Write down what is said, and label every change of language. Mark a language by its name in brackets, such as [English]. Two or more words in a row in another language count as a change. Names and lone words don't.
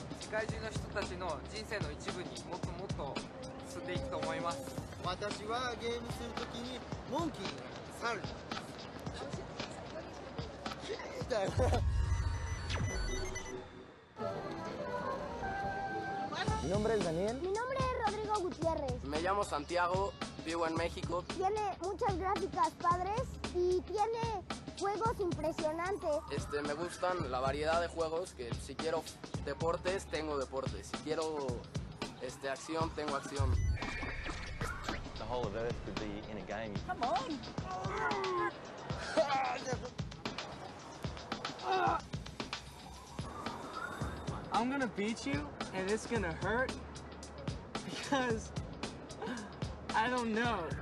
[Japanese] 界中の人たちの人生の一部にもっともっと進んでいくと思います。私はゲームするときにモンキーになる猿になる。綺麗だよ。 [Spanish] Mi nombre es Daniel. Mi nombre es Rodrigo Gutiérrez. Me llamo Santiago, vivo en México. Tiene muchas gráficas padres y tiene juegos impresionantes. Me gustan la variedad de juegos, que si quiero deportes, tengo deportes. Si quiero acción, tengo acción. [English] The whole of Earth could be in a game. Come on! I'm gonna beat you, and it's gonna hurt because I don't know.